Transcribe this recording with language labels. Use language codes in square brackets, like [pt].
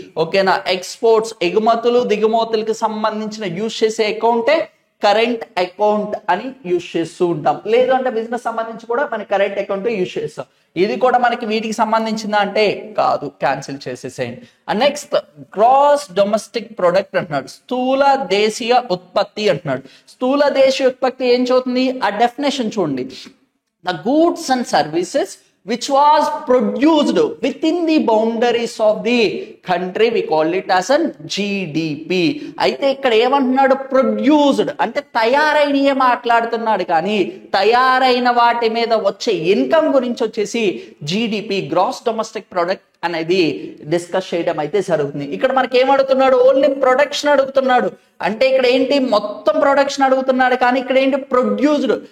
[te] ఓకేనా, ఎక్స్పోర్ట్స్ ఎగుమతులు దిగుమతులకు సంబంధించిన యూజ్ చేసే అకౌంటే కరెంట్ అకౌంట్ అని యూజ్ చేస్తూ ఉంటాం. లేదు అంటే బిజినెస్ సంబంధించి కూడా మన కరెంట్ అకౌంట్ యూజ్ చేస్తాం. ఇది కూడా మనకి వీటికి సంబంధించిందా అంటే కాదు, క్యాన్సిల్ చేసేసేయండి. నెక్స్ట్ గ్రాస్ డొమెస్టిక్ ప్రొడక్ట్ అంటున్నాడు, స్థూల దేశీయ ఉత్పత్తి అంటున్నాడు. స్థూల దేశీయ ఉత్పత్తి ఏం చూస్తుంది? ఆ డెఫినేషన్ చూడండి. [en] The goods and services which was produced within the boundaries of the country, we call it as an GDP. [te] అయితే ఇక్కడ ఏమంటున్నాడు? ప్రొడ్యూస్డ్ అంటే తయారైనయే మాట్లాడుతున్నాడు, కానీ తయారైన వాటి మీద వచ్చే ఇన్కమ్ గురించి వచ్చేసి జీడిపి, గ్రాస్ డొమెస్టిక్ ప్రొడక్ట్ అనేది డిస్కస్ చేయడం అయితే జరుగుతుంది. ఇక్కడ మనకి ఏమడుగుతున్నాడు? ఓన్లీ ప్రొడక్షన్ అడుగుతున్నాడు. అంటే ఇక్కడ ఏంటి? మొత్తం ప్రొడక్షన్ అడుగుతున్నాడు, కానీ ఇక్కడ ఏంటి? ప్రొడ్యూస్డ్.